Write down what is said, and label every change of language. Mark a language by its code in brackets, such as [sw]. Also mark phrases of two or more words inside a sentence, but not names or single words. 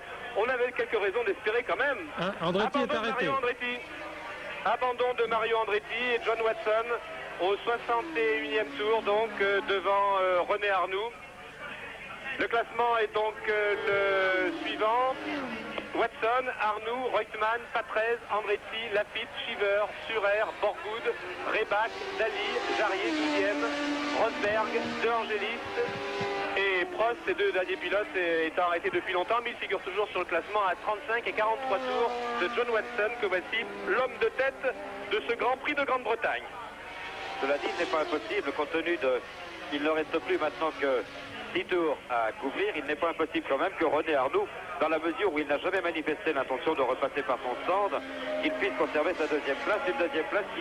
[fr] On avait quelques raisons d'espérer quand même. Andretti est arrêté. Abandon de Mario Andretti et John Watson au 61e tour, donc devant René Arnoux. Le classement est donc le suivant. Watson, Arnoux, Reutemann, Patrese, Andretti, Lafitte, Shiver, Surer, Borgoud, Rebac, Daly, Jarier 12e, Rosberg, De Angelis et Prost, ces deux derniers pilotes étant arrêtés depuis longtemps, mais ils figurent toujours sur le classement à 35 et 43 tours de John Watson, que voici l'homme de tête de ce Grand Prix de Grande-Bretagne. Cela dit, il n'est pas impossible, compte tenu de... Il ne reste plus maintenant que 10 tours à couvrir, il n'est pas impossible quand même que René Arnoux, dans la mesure où il n'a jamais manifesté l'intention de repasser par son stand, qu'il puisse conserver sa deuxième place, une deuxième place qu'il